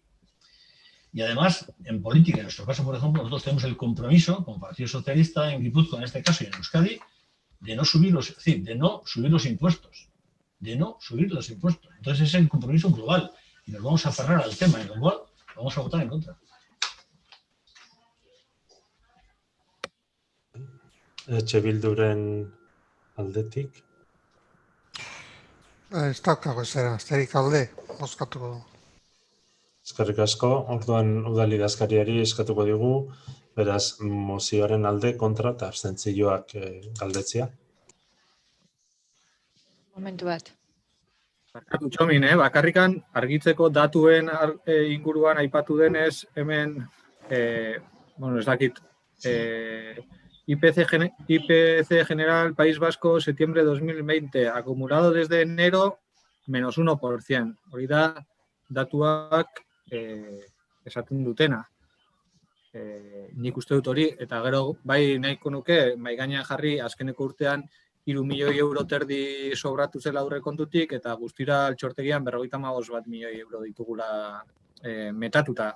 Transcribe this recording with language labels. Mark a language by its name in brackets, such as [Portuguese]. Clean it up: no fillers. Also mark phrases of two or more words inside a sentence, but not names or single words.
[Spanish] Y además, en política, en nuestro caso, por ejemplo, nosotros tenemos el compromiso, como Partido Socialista en Guipúzcoa, en este caso, y en Euskadi, de no subir los impuestos. De no subir los impuestos. Entonces, es el compromiso global. Y nos vamos a aferrar al tema, en lo cual vamos a votar en contra. [Basque] Bilduren aldetik. Ez daukago zera, asterik alde, bozkatuko du. Eskerrik asko, orduan udal idazkariari eskatuko digu, beraz mozioaren alde, kontra eta abstentzioak galdetzea. Momentu bat. Barkatu Txomin, bakarrikan argitzeko datuen inguruan aipatu denez, hemen, ez dakit, [Spanish] IPC general País Vasco, septiembre 2020, acumulado desde enero, menos 1%. [Basque] Hori da, datuak esaten dutena. Nik uste dut hori, eta gero bai nahiko nuke, mai gainean jarri, azkeneko urtean, 3 milioi euro terdi sobratu zela aurrekontutik, eta guztira altxortegian 55 milioi euro ditugula metatuta.